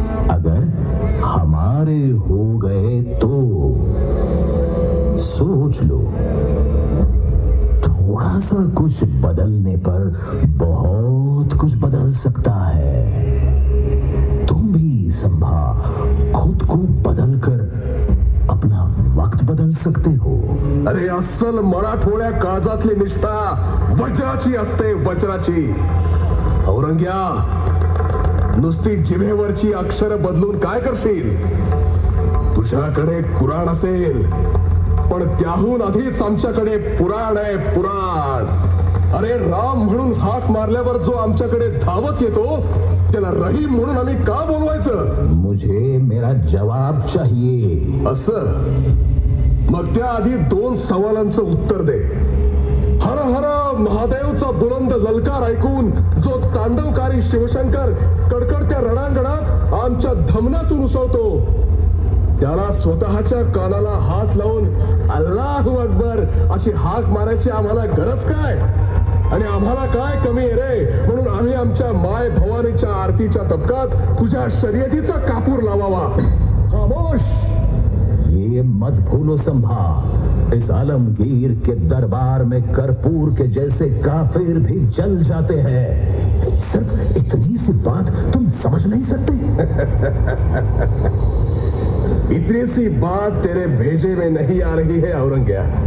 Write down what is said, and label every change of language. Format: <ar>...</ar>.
<hi>अगर हमारे हो गए तो सोच लो, थोड़ा सा कुछ बदलने पर बहुत कुछ बदल सकता है। तुम भी संभा खुद को बदलकर अपना वक्त बदल सकते हो।</hi> <mr>अरे अस्सल मराठवाड्या काळजातली निष्ठा वज्राची असते, वज्राची। औरंग्या, नुसती जिभेवरची अक्षर बदलून काय करशील? तुझ्याकडे कुराण असेल, पण त्याहून आधीच आमच्याकडे पुराण आहे, पुराण। अरे राम म्हणून हाक मारल्यावर जो आमच्याकडे धावत येतो त्याला रहीम म्हणून आम्ही का बोलवायचं?</mr> <hi>मुझे मेरा जवाब चाहिए।</hi> <mr>असं? मग त्याआधी 2 सवालांचं उत्तर दे। हर हर महादेवचा बुलंद ललकार ऐकून जो तांडवकारी शिवशंकर कडकडत्या रणांगणात आमच्या धमनातून उसळतो, त्याला स्वतःच्या कानाला हात लावून अल्लाहू अकबर अशी हाक मारायची आम्हाला गरज काय? आणि आम्हाला काय कमी आहे रे म्हणून आम्ही आमच्या माय भवानीच्या आरतीच्या तबकात तुझ्या शर्यतीचा कापूर लावावा?</mr> <hi>खामोश, ये मत भूलो संभा, इस आलमगीर के दरबार में कर्पूर के जैसे काफिर भी जल जाते हैं। सिर्फ इतनी सी बात तुम समझ नहीं सकते? इतनी सी बात तेरे भेजे में नहीं आ रही है औरंग्या।</hi>